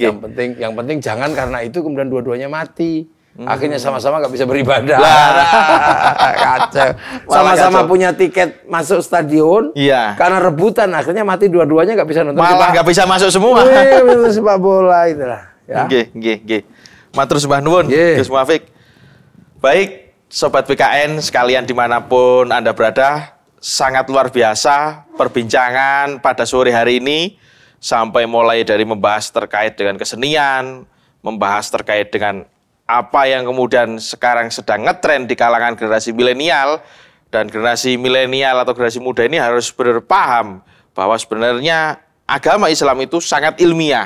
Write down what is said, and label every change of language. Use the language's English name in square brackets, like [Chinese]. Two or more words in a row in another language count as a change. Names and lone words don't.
[Indonesian] yang penting jangan karena itu kemudian dua-duanya mati. Akhirnya sama-sama nggak bisa beribadah. Kacau. Sama-sama kacau. punya tiket masuk stadion. Iya. Karena rebutan akhirnya mati dua-duanya nggak bisa nonton. Malah nggak bisa masuk semua. Nonton sepak bola itulah. Ya. [Javanese] Nggih, nggih, nggih. Matur sembah nuwun, Nggih. [Indonesian] Gus Muafik. Baik, Sobat BKN sekalian dimanapun Anda berada, sangat luar biasa perbincangan pada sore hari ini, sampai mulai dari membahas terkait dengan kesenian, membahas terkait dengan apa yang kemudian sekarang sedang ngetren di kalangan generasi milenial, dan generasi milenial atau generasi muda ini harus benar paham bahwa sebenarnya agama Islam itu sangat ilmiah.